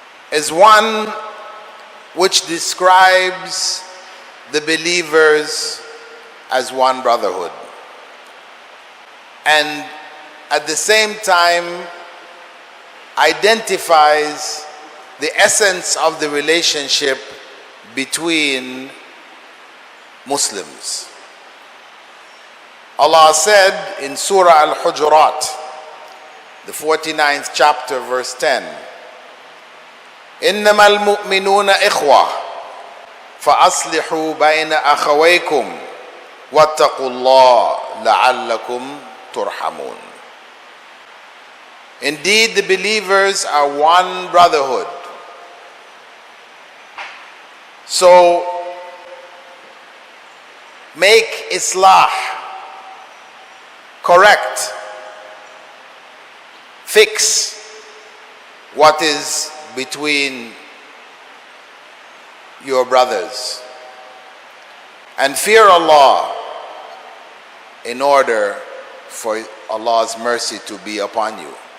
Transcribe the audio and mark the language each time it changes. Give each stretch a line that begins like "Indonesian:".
English: is one which describes the believers as one brotherhood, and at the same time identifies the essence of the relationship between Muslims. Allah said in Surah Al-Hujurat, the 49th chapter, verse 10,
Arabic: إنما المؤمنون إخوة فأصلحوا بين أخويكم واتقوا الله لعلكم ترحمون.
English: Indeed, the believers are one brotherhood. So make islah, correct, fix what is between your brothers, and fear Allah in order for Allah's mercy to be upon you.